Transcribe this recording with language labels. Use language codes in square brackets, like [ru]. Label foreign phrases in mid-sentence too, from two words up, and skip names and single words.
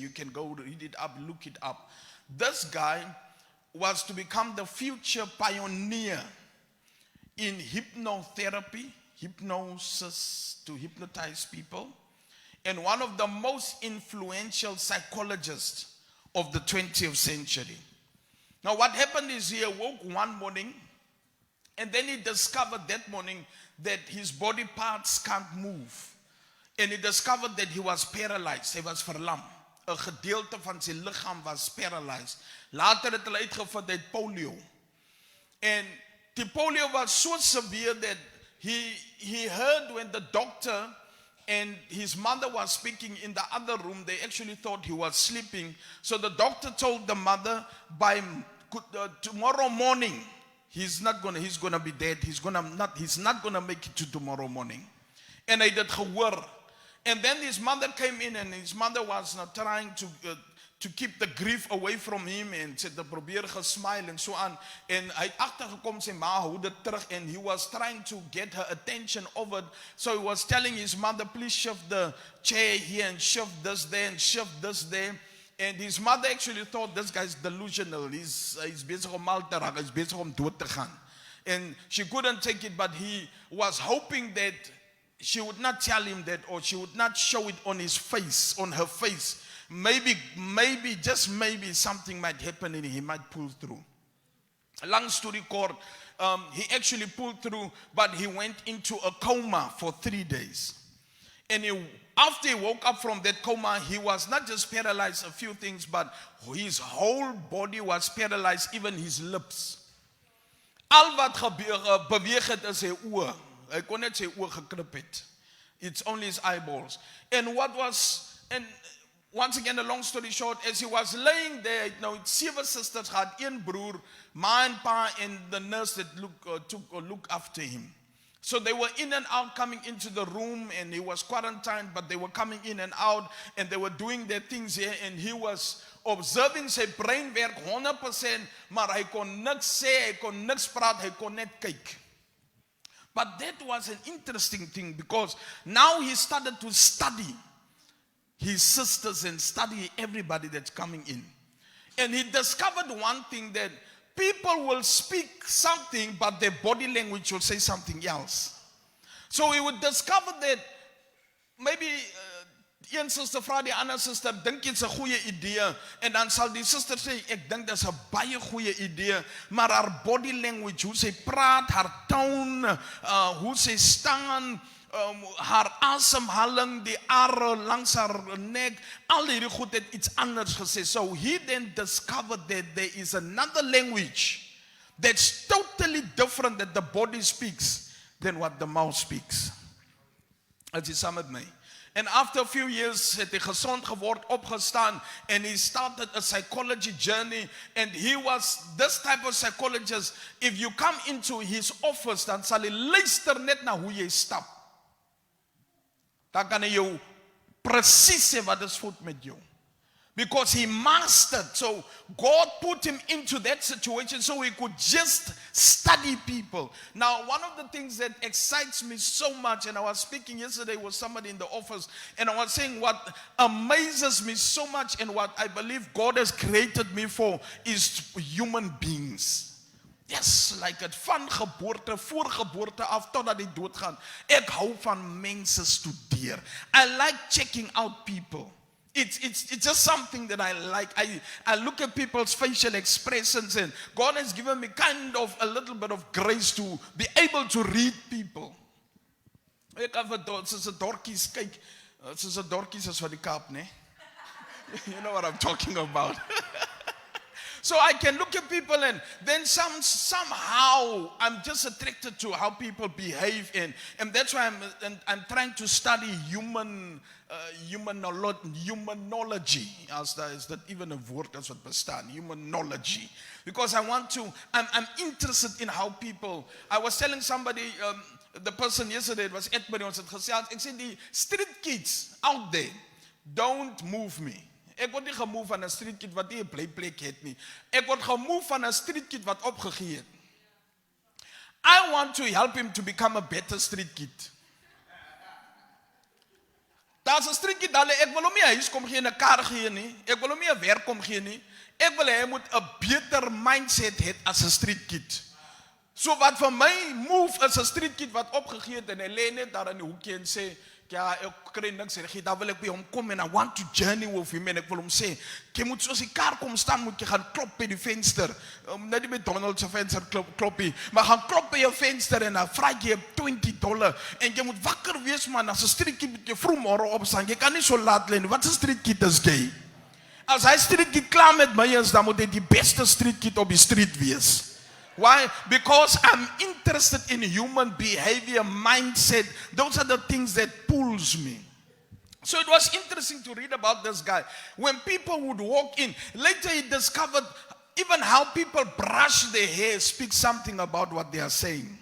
[en] You can go read it up, look it up. This guy was to become the future pioneer in hypnotherapy, hypnosis, to hypnotize people, and one of the most influential psychologists of the 20th century. Now what happened is he awoke one morning, and then he discovered that morning that his body parts can't move. And he discovered that he was paralyzed. He was verlam. [af] 'n Gedeelte van sy liggaam was paralyzed. Later het hulle uitgevind hy het polio. [en] And the polio was so severe that he heard when the doctor and his mother was speaking in the other room. They actually thought he was sleeping. So the doctor told the mother, by tomorrow morning, he's gonna be dead. He's not gonna make it to tomorrow morning. [af] And hy het gehoor. [en] And then his mother came in, and his mother was trying to keep the grief away from him, [af] en sy het probeer gesmile en so aan, en hy het agtergekom sy ma hou dit terug, [en] and he was trying to get her attention over it. So he was telling his mother, please shift the chair here and shift this there and shift this there. And his mother actually thought this guy's delusional. [af] He's bezig om mal te raak, he's bezig om dood te gaan. [en] And she couldn't take it, but he was hoping that she would not tell him that, or she would not show it on his face, on her face. Maybe, just maybe something might happen and he might pull through. Long story short, he actually pulled through, but he went into a coma for 3 days. And after he woke up from that coma, he was not just paralyzed a few things, but his whole body was paralyzed, even his lips. [af] Al wat beweeg het is sy oë. Hy kon net sy oë gekrip het. [en] It's only his eyeballs. And once again, a long story short, as he was laying there, [af] nou het 7 sisters gehad, 1 broer, ma en pa, [en] and the nurse that took a look after him. So they were in and out, coming into the room, and he was quarantined, but they were coming in and out, and they were doing their things here, and he was observing [af] sy brein werk 100%, maar hy kon niks sê, hy kon niks praat, hy kon net kyk. [en] But that was an interesting thing, because now he started to study his sisters and study everybody that's coming in. And he discovered one thing, that people will speak something, but their body language will say something else. So he would discover that maybe [af] een sister vra die ander sister, dink jy dit's 'n goeie idee? En dan sal die sister sê, ek dink dis 'n baie goeie idee, maar haar [en] body language, [af] hoe sy praat, haar tone, hoe sy staan, haar asemhaling, die are langs haar nek, al hierdie goed het iets anders gesê. [en] So he then discovered that there is another language that's totally different that the body speaks than what the mouth speaks. [af] As jy saam met my. [en] And after a few years, [af] het hy gesond geword, opgestaan, [en] and he started a psychology journey, and he was this type of psychologist. If you come into his office, [af] dan sal hy luister net na hoe jy stap. Dan kan hy jou presies sê wat is fout met jou. [en] Because he mastered. So God put him into that situation so he could just study people. Now, one of the things that excites me so much, and I was speaking yesterday with somebody in the office, and I was saying what amazes me so much and what I believe God has created me for is human beings. Yes, like [af] het van geboorte, voor geboorte af totdat die dood gaan. Ek hou van mense studeer. [en] I like checking out people. It's just something that I like. I look at people's facial expressions, and God has given me kind of a little bit of grace to be able to read people. [af] Ek het soos 'n dorkies kyk, soos 'n dorkies is van die Kaap, né? [en] You know what I'm talking about. So I can look at people, and then somehow I'm just attracted to how people behave, and that's why I'm trying to study humanology. Is that even a word [af] as wat bestaan? [en] Humanology. Because I'm interested in how people. I was telling somebody, the person yesterday, it was Edbury, [af] ons het gesê, ek sê die [en] street kids out there don't move me. [af] Ek word nie gemove van 'n [en] street kid [af] wat nie 'n blyplek het nie. Ek word gemove van 'n [en] street kid [af] wat opgegee het. I want to help him to become a better street kid. Daar's 'n [en] street kid, [af] ek wil hom nie 'n huis kom gee en 'n kar gee nie. Ek wil hom nie 'n werk kom gee nie. Ek wil hy moet 'n beter mindset hê as 'n [en] street kid. [af] So wat vir my move is 'n [en] street kid [af] wat opgegee het en hy lê net daar in die hoekie en sê, ja, ek kry niks reg, dan wil ek by hom kom en [en] I want to journey with him, [af] en ek wil hom sê, jy moet soos die kar kom staan, moet jy gaan klop by die venster, net die McDonald's venster kloppie, maar gaan klop by jou venster en dan vra jy $20, en jy moet wakker wees man, as 'n [en] street kid [af] moet jy vroeg môre opstaan, jy kan nie so laat lê nie, wat 'n [en] street kid [af] is jy? As hy [en] street kid [af] klaar met my is, dan moet hy die beste [en] street kid [af] op die street wees. [en] Why? Because I'm interested in human behavior, mindset. Those are the things that pulls me. So it was interesting to read about this guy. When people would walk in, later he discovered even how people brush their hair speaks something about what they are saying.